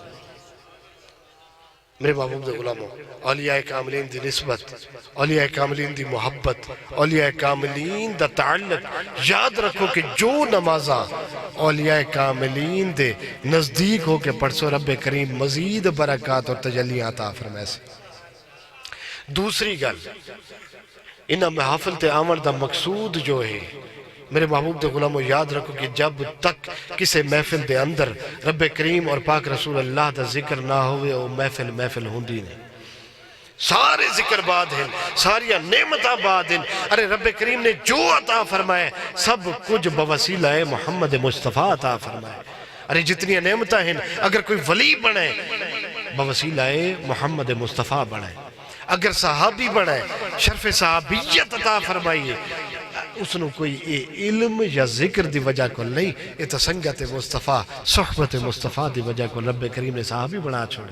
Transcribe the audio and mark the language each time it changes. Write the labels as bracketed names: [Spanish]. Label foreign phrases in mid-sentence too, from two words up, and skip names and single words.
[Punjabi] میرے محبوب دے غلاموں اولیاء کاملین دی نسبت، اولیاء کاملین دی محبت، اولیاء کاملین دا تعلق، یاد رکھو کہ جو نمازاں اولیاء کاملین دے نزدیک ہو کے پڑھ سو رب کریم مزید برکات اور تجلیاں عطا فرمائے سے۔ دوسری گل انہاں محافل تے آمد دا مقصود جو ہے، میرے محبوب دے غلاموں یاد رکھو کہ جب تک کسے محفل دے اندر رب کریم اور پاک رسول اللہ دا ذکر نہ ہوئے وہ محفل ہوندی نہیں۔ سارے ذکر بعد ہیں، ساریاں نعمتاں بعد ہیں۔ ارے رب کریم نے جو عطا فرمائے سب کچھ بوسیلہ محمد مصطفیٰ عطا فرمائے۔ ارے جتنی نعمتاں ہیں اگر کوئی ولی بنے بوسیلہ محمد مصطفیٰ بنے، اگر صحابی بنے شرف صحابیت عطا فرمائیے، اس نے کوئی علم یا ذکر دی وجہ کو نہیں، یہ تو سنگت مصطفیٰ صحبت مصطفیٰ دی وجہ کو رب کریم نے صحابی بنا چھوڑے۔